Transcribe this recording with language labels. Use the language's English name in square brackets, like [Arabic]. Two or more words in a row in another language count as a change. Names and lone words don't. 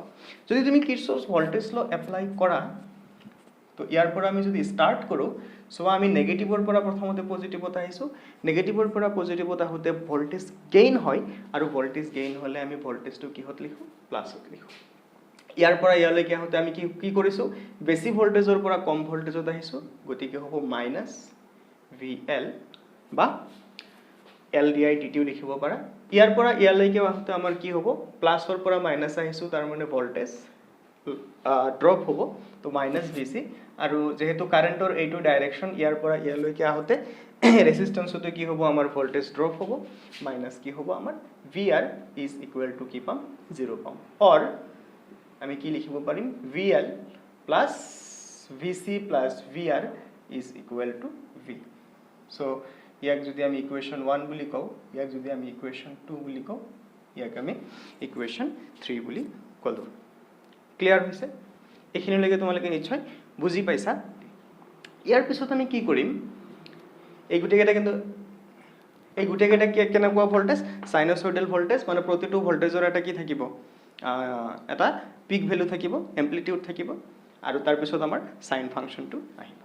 [Assamese] যদি তুমি [English] Kirchhoff voltage law apply [Assamese] কৰা তো ইয়াৰ পৰা আমি যদি স্টার্ট কৰো সো আমি নেগেটিভৰ পৰা প্ৰথমতে পজিটিভত আহিছো, নেগেটিভৰ পৰা পজিটিভত আহোতে [English] voltage gain [Assamese] হয় আৰু [English] voltage gain [Assamese] হলে আমি ভোল্টেজটো কিহত লিখো প্লাসত লিখো। ইয়াৰ পৰা ইয়ালৈকে আহোতে আমি কি কৰিছো বেছি ভোল্টেজৰ পৰা কম ভোল্টেজত আহিছো, গতিকে হ'ব -VL বা L di/dt লিখিব পাৰা। ইয়াৰ পৰা ইয়ালৈকে আহোতে আমাৰ কি হ'ব প্লাসৰ পৰা মাইনাস আহিছো, তাৰ মানে [English] voltage drop [Assamese] হ'ব তো -VC। আৰু যেহেতু কারেন্টৰ এইটো ডাইৰেকশন ইয়াৰ পৰা ইয়ালৈকে আহোতে ৰেজিস্ট্যান্সটো কি হ'ব আমাৰ [English] voltage drop [Assamese] হ'ব মাইনাস কি হ'ব আমাৰ VR = কি পাম 0 পাম। অৰ আমি কি লিখিব পাৰিম VL + VC [English] plus VR is equal to V. [Assamese] So ইয়াক যদি আমি ইকুৱেশ্যন 1 বুলি কওঁ, ইয়াক যদি আমি ইকুৱেশ্যন 2 বুলি কওঁ, ইয়াক আমি ইকুৱেশ্যন 3 বুলি ক'লোঁ। ক্লিয়াৰ হৈছে? এইখিনিলৈকে তোমালোকে নিশ্চয় বুজি পাইছা। ইয়াৰ পিছত আমি কি কৰিম, এই গোটেইকেইটা কিন্তু কেনেকুৱা ভল্টেজ, [English] sinusoidal voltage, [Assamese] মানে প্ৰতিটো ভল্টেজৰ এটা কি থাকিব, এটা [English] peak value [Assamese] থাকিব, এম্প্লিটিউড থাকিব, আৰু তাৰপিছত আমাৰ সাইন ফাংচনটো আহিব।